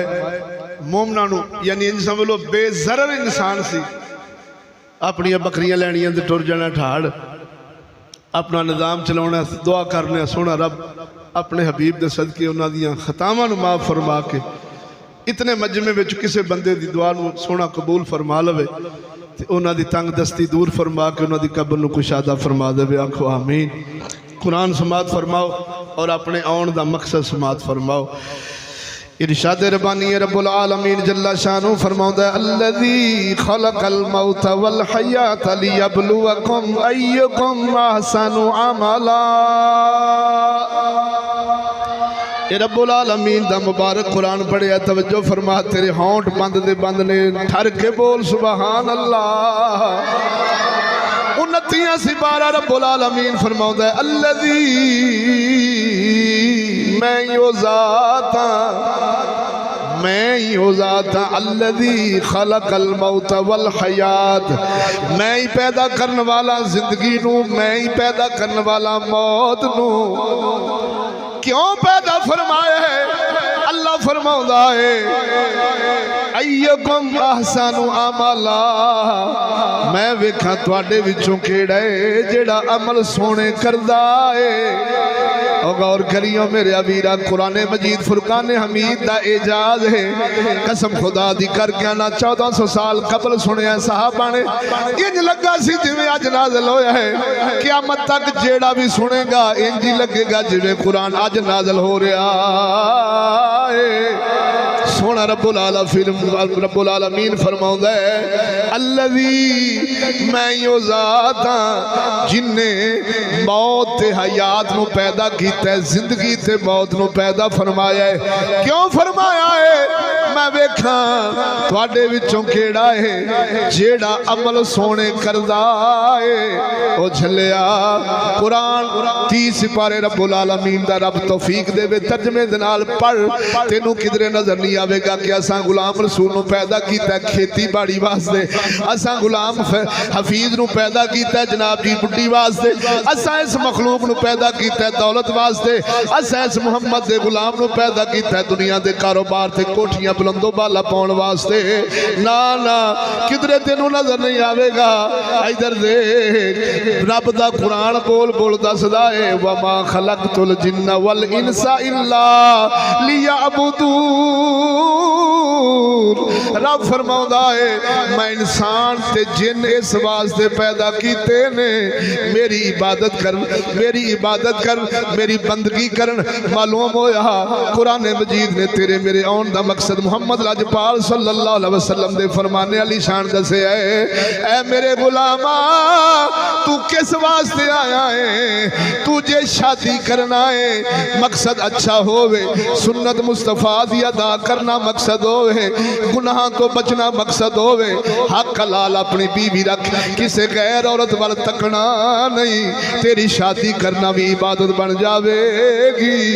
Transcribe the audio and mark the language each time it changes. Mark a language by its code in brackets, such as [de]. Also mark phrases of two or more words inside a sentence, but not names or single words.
[pa] مومناں نوں یعنی اینج سمجھ لو بے ضرر انسان سی، اپنیاں بکریاں لینیاں تے ٹر جانا ٹھاڑ، اپنا نظام چلانا، دعا کرنے سوہنا رب اپنے حبیب دے صدقے اوہناں دیاں خطاواں نوں معاف فرما کے اتنے مجمعے میں کسی بندے کی دعا نوں سوہنا قبول فرما لوے تے اوہناں دی تنگ دستی دور فرما کے اوہناں دی قبر نوں کشادہ فرما دیوے. آکھو آمین. قرآن سماعت فرماؤ اور اپنے آؤن دا مقصد سماعت فرماؤ. ارشاد ربانی [ar] رب العالمين جل شأنه [pa] فرماؤندا ہے, [ar] الذي خلق الموت والحياة ليبلوكم أيكم أحسن عملا. رب العالمين [pa] دا مبارک قرآن پڑھیا، توجہ فرما، تیرے ہونٹھ بند دے بند نیں، ٹھر کے بول [ar] سبحان الله. [pa] 29 سپارہ [ar] رب العالمين [pa] فرماؤندا ہے، الذی میں یو ذاتا، میں ہی ہو جاتا, [ar] الذي خلق الموت والحياة, [pa] میں ہی پیدا کرنے والا زندگی نوں، میں ہی پیدا کرنے والا موت نوں. کیوں پیدا فرمایا ہے? اللہ فرماؤندا ہے, [ar] أيكم أحسن عملا, [pa] میں ویکھاں تہاڈے وچوں کیہڑا ہے جیہڑا عمل سوہنے کردا ہے. اور غور کریو میرے امیرا، قرآن مجید فرقان حمید دا اعجاز ہے. قسم خدا دی کر کے نا 1400 سال قبل سنیا صحابہ نے، اینج لگا سی جیویں اج نازل ہویا ہے. قیامت تک جیہڑا بھی سنے گا اینج ہی لگے گا جیویں قرآن اج نازل ہو رہا ہے. سوہنا [ar] رب العالمين [pa] فرماؤندا ہے الذی میں یو ذات ہاں جنہے موت تے حیات نوں پیدا کیتا ہے، زندگی تے موت نوں پیدا فرمایا ہے. کیوں فرمایا ہے? میں ویکھاں تہاڈے وچوں کیہڑا ہے جیہڑا عمل سوہنے کردا ہے. او جھلیا قرآن 30 سپارے [ar] رب العالمين [pa] دا رب توفیق دیوے ترجمے دے نال پڑھ، تینوں کدھرے نظر نہیں آوے گا کہ اساں غلام رسول نوں پیدا کیتا کھیتی باڑی واسطے، اساں غلام حفیظ نوں پیدا کیتا جناب جی بڈھی واسطے، اساں اس مخلوق نوں پیدا کیتا دولت واسطے، اساں اس محمد دے غلام نوں پیدا کیتا دنیا دے کاروبار تے کوٹھیاں بلندو بالا پاؤن واسطے. نا نا کدھرے تینوں نظر نہیں آوے گا. ادھر دیکھ رب دا قرآن بول بول دسدا ہے [ar] وما خلقت الجن والإنس إلا ليعبدون. [pa] رب فرماؤندا ہے میں انسان تے جن اس واسطے پیدا کیتے نیں میری عبادت کر، میری عبادت کر، میری بندگی کرن. معلوم ہویا قرآن مجید نے تیرے میرے آؤن دا مقصد محمد لجپال [ar] صلى الله عليه وسلم [pa] دے فرمانے والی شان دسے ہے. اے میرے غلاما تو کس واسطے آیا ہے? تجھے شادی کرنا ہے، مقصد اچھا ہووے، سنت مصطفیٰ دی ادا کرنا مقصد ہووے، گناہ تو بچنا مقصد ہووے، حق حلال اپنی بیوی رکھ، کسے غیر عورت وال تکنا نہیں، تیری شادی کرنا بھی عبادت بن جاوے گی.